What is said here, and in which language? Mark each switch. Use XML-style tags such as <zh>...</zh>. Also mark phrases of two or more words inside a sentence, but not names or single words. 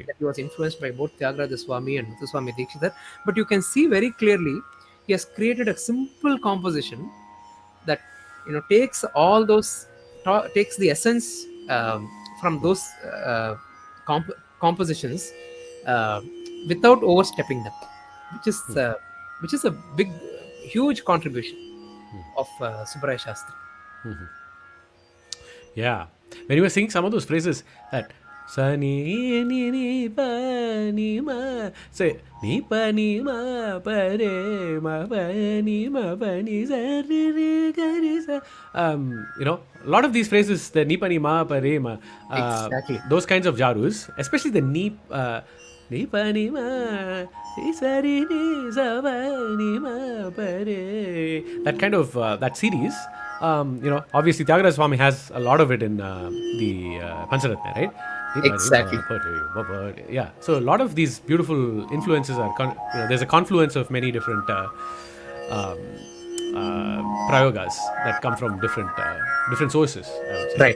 <en>that he was influenced by both Thyagaraja Swami and Muthuswami Dikshitar. But you can see very clearly he has created a simple composition that takes all those, takes the essence from those compositions without overstepping them, which is a big, huge contribution. of Subbaraya Sastri. Yeah. When you were singing some of those phrases, that sa ni ni ni pa ni ma, say ni pa ni ma pa re ma pa ni ma pa ni sa re re ga re sa. A lot of these phrases, the ni pa ni ma pa re ma, Exactly. those kinds of jarus, especially the ni pa ni ma, ni sa re ni sa pa ni ma pa re. That kind of that series. Obviously Thyagarajan Swami has a lot of it in the Pancharatna, right? Exactly. Yeah. So a lot of these beautiful influences are, there's a confluence of many different um, prayogas that come from different sources, I would say.</en>